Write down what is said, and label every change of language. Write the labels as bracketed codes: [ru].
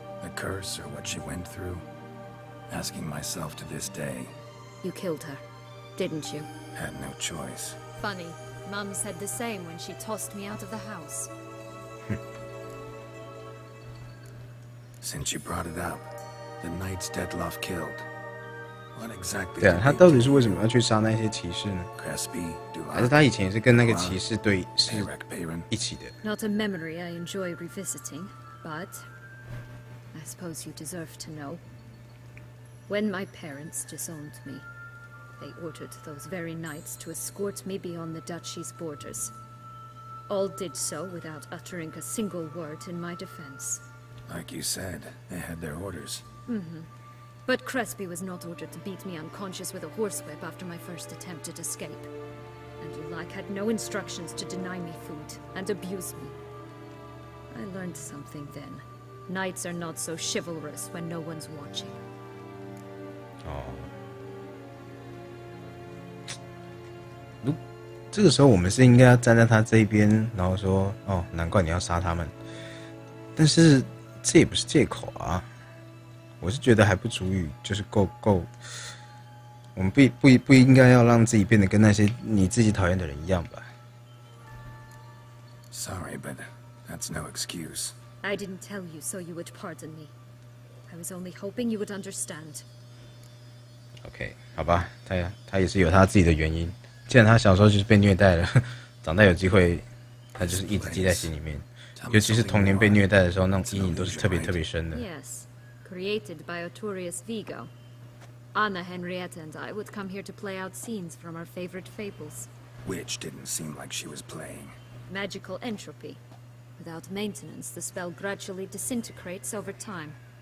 [en] The curse or what she went through? Asking myself to this day. You killed her, didn't you? Had no choice. Funny. Mum said the same when she tossed me out of the house. Since you brought it up, the knights Detloff killed. What exactly? [zh] 对啊，他到底是为什么要去杀那些骑士呢？ Crespi, 还是他以前也是跟那个骑士对是一起的？ [en] Not a memory I enjoy revisiting, but I suppose you deserve to know. When my parents disowned me, they ordered those very knights to escort me beyond the duchy's borders. All did so without uttering a single word in my defense. Like you said, they had their orders. Mm-hmm. But Crespi was not ordered to beat me unconscious with a horsewhip after my first attempt at escape. And Ulak had no instructions to deny me food and abuse me. I learned something then. Knights are not so chivalrous when no one's watching. [zh] 哦，这个时候我们是应该要站在他这一边，然后说：“哦，难怪你要杀他们。” 但是这也不是借口啊。我是觉得还不足以，就是够。我们不应该要让自己变得跟那些你自己讨厌的人一样吧。 [en] Sorry, but that's no excuse. I didn't tell you so you would pardon me. I was only hoping you would understand. [zh] OK， 好吧，他也是有他自己的原因。既然他小时候就是被虐待了，长大有机会，他就是一直记在心里面。尤其是童年被虐待的时候，那种阴影都是特别深的。 [en] Yes, created by Artorius Vigo. Anna, Henrietta, and I would come here to play out scenes from our favorite fables. Which didn't seem like she was playing. Magical entropy. Without maintenance, the spell gradually disintegrates over time.